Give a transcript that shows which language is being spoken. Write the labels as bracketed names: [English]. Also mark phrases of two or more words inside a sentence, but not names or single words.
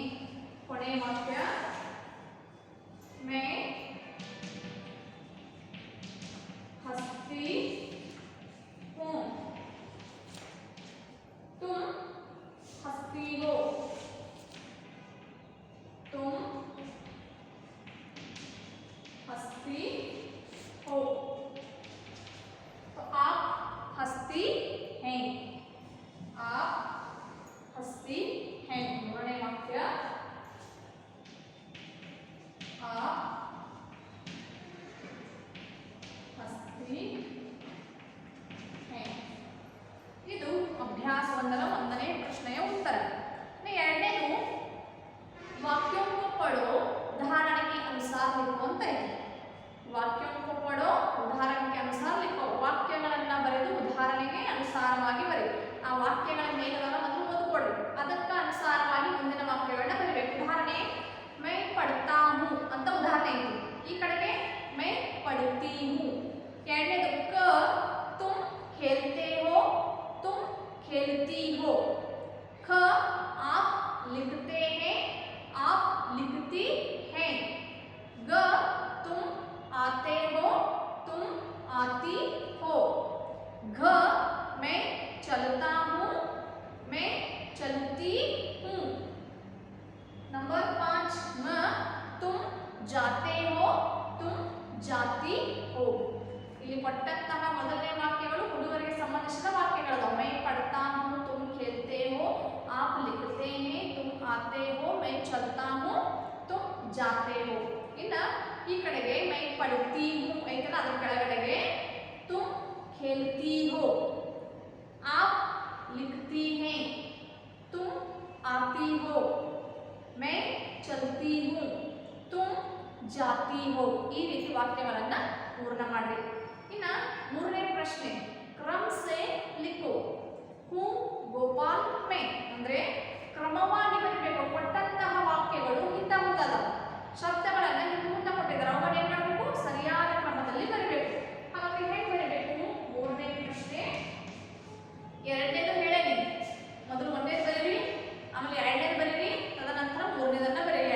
[Hindi] कोने वाक्य मैं हंसती हूँ, तुम हंसती हो, तुम हंसती हो, तो आप हंसती हैं, आप हंसती हैं। बोलने वाक्य आप हंसती हैं। [Kannada] ಇದು ಅಭ್ಯಾಸ 1ರ 1ನೇ ಪ್ರಶ್ನೆಯ ಉತ್ತರ. ಎರಡನೇದು [Hindi] वाक्यों को पढ़ो उदाहरण के अनुसार लिखो [Kannada] ಅಂತ ಇದೆ. [Hindi] वाक्यों को पढ़ो उदाहरण के अनुसार लिखो. [Kannada] ವಾಕ್ಯಗಳನ್ನು ಬರೆದು ಉದಾಹರಣೆಗೆ ಅನುಸಾರವಾಗಿ ಬರೆಯಿರಿ. ಆ ವಾಕ್ಯಗಳನ್ನು ಏನದಲ್ಲ ಮೊದಲು ಓದಿಕೊಳ್ಳಿ, ಅದಕ್ಕೆ ಅನುಸಾರವಾಗಿ ಮುಂದಿನ ವಾಕ್ಯಗಳನ್ನ ಬರೀಬೇಕು. ಉದಾಹರಣೆ [Hindi] मैं पढ़ता हूँ [Kannada] ಅಂತ ಉದಾಹರಣೆ ಇದೆ. ಈ ಕಡೆಗೆ [Hindi] मैं पढ़ती हूँ. ಎರಡನೇದು ಕ तुम खेलते हो, तुम खेलती हो. ख आप लिखते हैं, आप लिखती हैं. ग तुम आते हो, तुम आती हो. घ मैं चलता हूँ, मैं चलती हूँ. नंबर 5 म तुम जाते हो, तुम जाती हो. [Kannada] ಇಲ್ಲಿ ಕೊಟ್ಟಂತಹ ಮೊದಲನೇ ವಾಕ್ಯಗಳು ಹುಡುಗರಿಗೆ ಸಂಬಂಧಿಸಿದ ವಾಕ್ಯಗಳು. [Hindi] मैं पढ़ता हूँ, तुम खेलते हो, आप लिखते हैं, तुम आते हो, मैं चलता हूँ, तुम जाते हो. [Kannada] ಇನ್ನ ಈ ಕಡೆಗೆ [Hindi] मैं पढ़ती हूँ [Kannada] ಐತಲ್ಲ, ಅದರ ಕೆಳಗಡೆಗೆ [Hindi] तुम खेलती हो, आप लिखती हैं, तुम आती हो, मैं चलती हूँ, तुम जाती हो. [Kannada] ಈ ರೀತಿ ವಾಕ್ಯಗಳನ್ನ ಪೂರ್ಣ ಮಾಡಿ. ಇನ್ನ ಮೂರನೇ ಪ್ರಶ್ನೆ [Hindi] क्रम से लिखो. हूँ गोपाल मैं [Kannada] ಅಂದ್ರೆ ಕ್ರಮವಾಗಿ ಬರಬೇಕು. ಕೊಟ್ಟಂತಹ ವಾಕ್ಯಗಳು ಇಂಥ ಮುಂದಲ್ಲ, ಶಬ್ದಗಳನ್ನು ನೀವು ಮುಂದೆ ಕೊಟ್ಟಿದ್ದಾರೆ, ಅವುಗಳನ್ನ ಏನು ಮಾಡಬೇಕು, ಸರಿಯಾದ ಕ್ರಮದಲ್ಲಿ ಬರಬೇಕು. ಹಾಗಾಗಿ ಹೇಗೆ ಬರಬೇಕು? ಮೂರನೇ ಪ್ರಶ್ನೆ ಎರಡನೇದು ಹೇಳೇನಿ, ಮೊದಲು ಒಂದನೇದು ಬರೀರಿ, ಆಮೇಲೆ ಎರಡನೇದು ಬರೀರಿ, ತದನಂತರ ಮೂರನೇದನ್ನ ಬರೀರಿ.